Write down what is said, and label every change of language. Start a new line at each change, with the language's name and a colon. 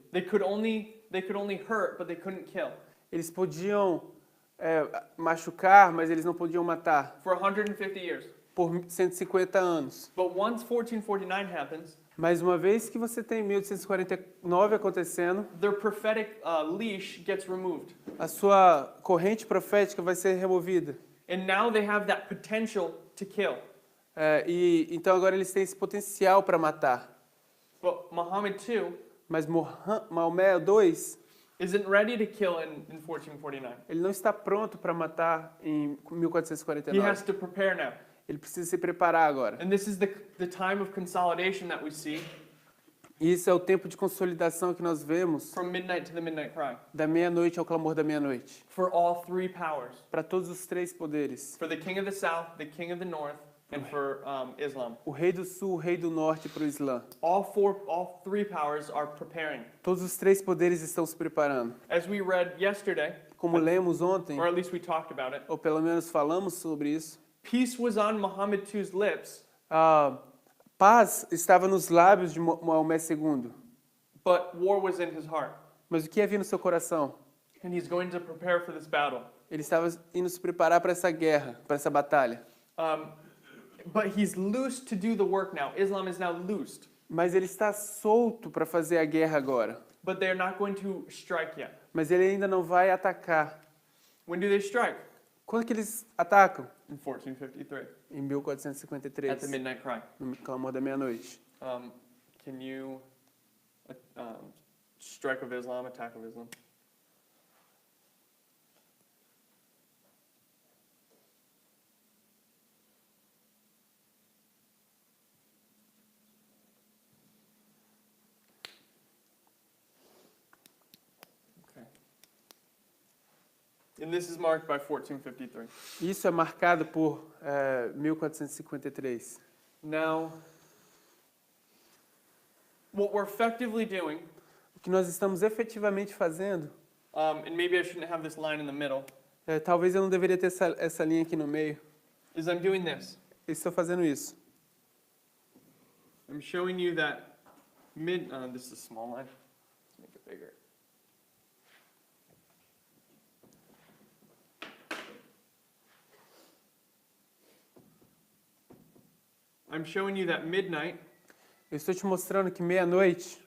English: They could only hurt, but they couldn't kill.
Portuguese: Eles podiam machucar, mas eles não podiam matar
English: for 150 years.
Portuguese: por 150 anos.
English: But once 1449 happens,
Portuguese: Mas uma vez que você tem 1849 acontecendo,
English: their prophetic leash gets removed.
Portuguese: a sua corrente profética vai ser removida.
English: And now they have that potential to kill.
Portuguese: E então agora eles têm esse potencial para matar.
English: But Muhammad II
Portuguese: Mas Maomé II,
English: isn't ready to kill in 1449.
Portuguese: ele não está pronto para matar em
English: He
Portuguese: 1449.
English: has to prepare now.
Portuguese: Ele precisa se preparar agora.
English: And this is the time of consolidation that we see
Portuguese: E isso é o tempo de consolidação que nós vemos
English: from midnight to the midnight cry
Portuguese: da meia-noite ao clamor da meia-noite.
English: for all three powers.
Portuguese: Para todos os três poderes.
English: For the king of the south, the king of the north, and for Islam.
Portuguese: O rei do sul, o rei do norte para o Islã.
English: All three powers are preparing.
Portuguese: Todos os três poderes estão se preparando.
English: As we read yesterday,
Portuguese: Como lemos ontem,
English: or at least we talked about it,
Portuguese: ou pelo menos falamos sobre isso,
English: peace was on Muhammad II's lips,
Portuguese: a paz estava nos lábios de Maomé II.
English: but war was in his heart.
Portuguese: Mas o que havia no seu coração?
English: And he's going to prepare for this battle.
Portuguese: Ele estava indo se preparar para essa guerra, para essa batalha.
English: But he's loosed to do the work now. Islam is now loosed.
Portuguese: Mas ele está solto para fazer a guerra agora.
English: But they're not going to strike yet.
Portuguese: Mas ele ainda não vai atacar.
English: When do they strike?
Portuguese: Quando que eles atacam?
English: In 1453,
Portuguese: Em
English: at
Portuguese: 1453,
English: the midnight cry.
Portuguese: no clamor da meia-noite.
English: Can you strike of Islam, attack of Islam? Okay. And this is marked by 1453.
Portuguese: Isso é marcado por 1453.
English: Now, what we're effectively doing,
Portuguese: O que nós estamos efetivamente fazendo,
English: and maybe I shouldn't have this line in the middle,
Portuguese: talvez eu não deveria ter essa linha aqui no meio.
English: is I'm doing this.
Portuguese: Eu estou fazendo isso.
English: I'm showing you that this is a small line. Let's make it bigger. I'm showing you that midnight
Portuguese: Eu estou te mostrando que meia-noite,